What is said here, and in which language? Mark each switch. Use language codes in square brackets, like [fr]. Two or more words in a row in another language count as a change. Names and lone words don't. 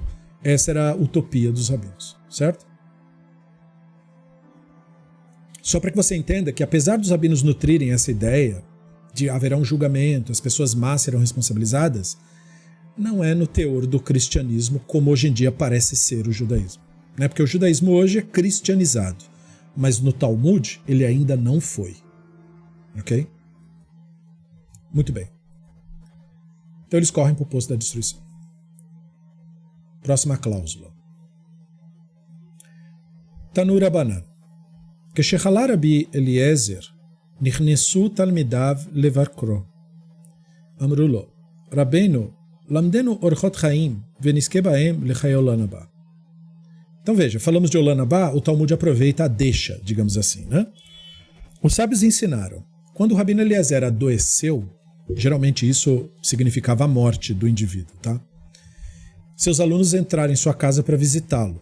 [pt] Essa era a utopia dos rabinos, certo? Só para que você entenda que apesar dos rabinos nutrirem essa ideia de haverá um julgamento, as pessoas más serão responsabilizadas, não é no teor do cristianismo como hoje em dia parece ser o judaísmo. Né? Porque o judaísmo hoje é cristianizado, mas no Talmud ele ainda não foi. Ok? Muito bem. Então eles correm para o poço da destruição. Próxima cláusula. [arc] תנו רבנן. [he] כשחלה רבי אליעזר, נכנסו תלמידיו לבקרו. אמרו לו, רבנו, למדנו אורחות חיים, ונזכה בהם לחיי עולם הבא. [pt] Então veja, falamos de [he] עולם הבא, [pt] o Talmud aproveita a deixa, digamos assim, né? Os sábios ensinaram, quando o Rabino Eliezer adoeceu, geralmente isso significava a morte do indivíduo, tá? Seus alunos entraram em sua casa para visitá-lo.